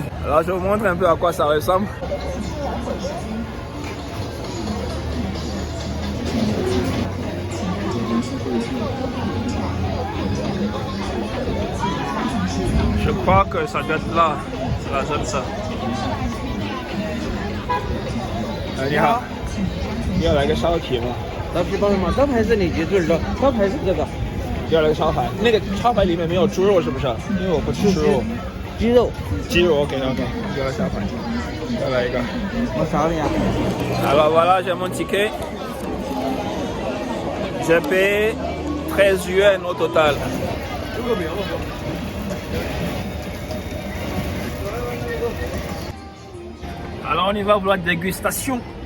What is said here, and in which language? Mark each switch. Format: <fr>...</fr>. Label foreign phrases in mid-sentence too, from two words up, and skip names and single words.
<fr>Alors, je vous montre un peu à quoi ça ressemble. Je crois que ça doit être là, c'est la zone ça.</fr> <zh>你好，你要来个烧皮吗？刀皮包什么？刀牌是里脊炖肉，刀牌是这个。要来个烧排，那个烧排里面没有猪肉是不是？因为我不吃猪肉。鸡肉，鸡肉</zh> <en>OK OK，</en> <zh>给我下饭，再来一个。我扫你啊。</zh> <fr>Alors voilà, j'ai mon ticket. J'ai payé 13 yuan au total. Alors on y va pour la dégustation.</fr>